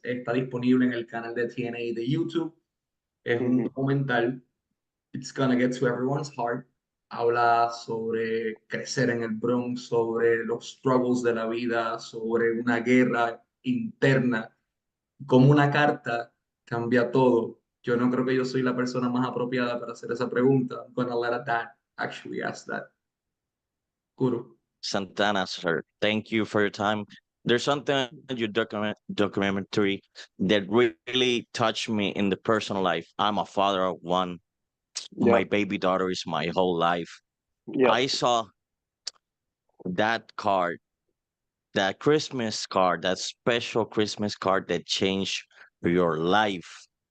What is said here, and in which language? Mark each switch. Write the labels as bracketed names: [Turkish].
[Spanish] Está disponible en el canal de TNA de YouTube. Es un Mm-hmm. documental. [English] It's gonna get to everyone's heart. [Spanish] Habla sobre crecer en el Bronx, sobre los struggles de la vida, sobre una guerra interna, como una carta cambia todo. Yo no creo que yo soy la persona más apropiada para hacer esa pregunta. [English] I'm gonna let a dad actually ask that. [Spanish] Guru. [English] Santana, sir. Thank you for your time. There's something in your documentary that really touched me in the personal life. I'm a father of one. My Yep. baby daughter is my whole life. Yep. I saw that card, that Christmas card, that special Christmas card that changed your life.